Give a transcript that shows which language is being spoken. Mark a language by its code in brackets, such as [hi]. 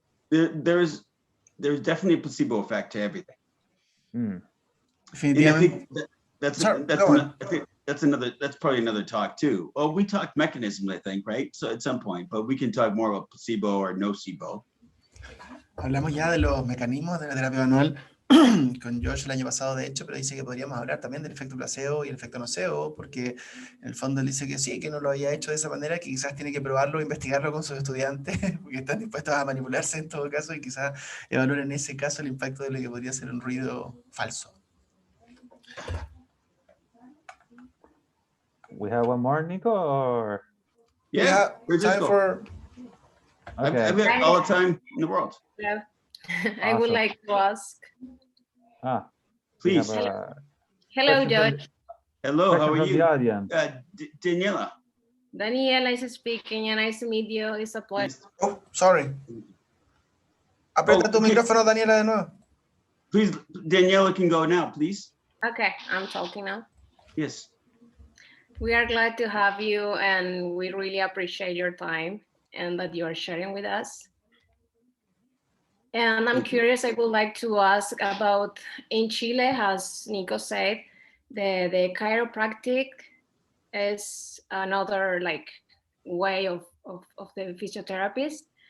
[en] There's definitely a placebo effect to everything. Mm. And I think that's probably another talk too. Well, we talked mechanism, I think, right? So at some point, but we can talk more about placebo or nocebo. [es] Hablamos ya de los mecanismos de la terapia manual con Josh el año pasado, de hecho, pero dice que podríamos hablar también del efecto placebo y el efecto nocebo, porque en el fondo él dice que sí, que no lo había hecho de esa manera, que quizás tiene que probarlo, investigarlo con sus estudiantes, porque están dispuestos a manipularse en todo caso, y quizás evaluar en ese caso el impacto de lo que podría ser un ruido falso. [en] We have one more, Nico, or? Yeah, time for... Okay. I've got all the time in the world. Yeah. I would like to ask. Please. Hello, George. Hello, how are you? Daniela. Daniela is speaking, and nice to meet you. It's a pleasure. Oh, sorry. [es] Aprieta tu micrófono, Daniela, de nuevo. [en] Please, Daniela can go now, please. Okay, I'm talking now. Yes. We are glad to have you, and we really appreciate your time and that you are sharing with us. And I'm curious, I would like to ask about, in Chile, as Nico said, the chiropractic is another way of the physiotherapist.